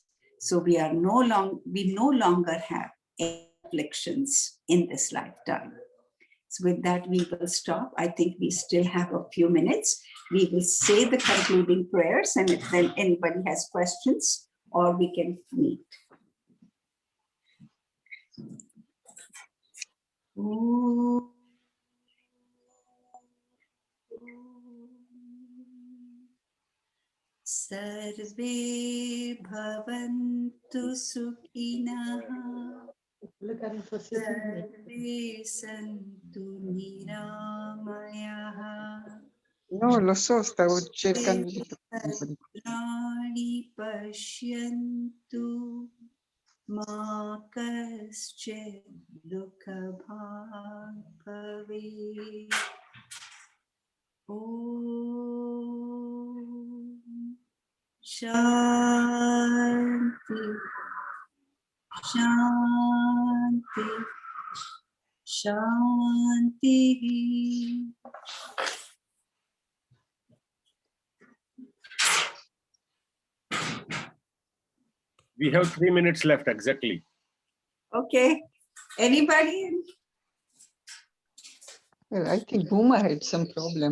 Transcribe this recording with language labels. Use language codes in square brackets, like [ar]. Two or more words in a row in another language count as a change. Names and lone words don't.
[en] So we no longer have any afflictions in this lifetime. So with that, we will stop. I think we still have a few minutes. We will say the concluding prayers, and if then anybody has questions, or we can meet. Ooh. [sa] सर्वे भवन्तु सुखिनः. सर्वे सन्तु निरामयाः. [it] No, lo so, stavo cercando di [sa] प्राणि पश्यन्तु मा कश्चिद् दुःख भाग् भवेत्. ॐ शान्ति, शान्ति, शान्ति. [en] We have 3 minutes left exactly. Okay. Anybody? Well, I think Bhuma had some problem.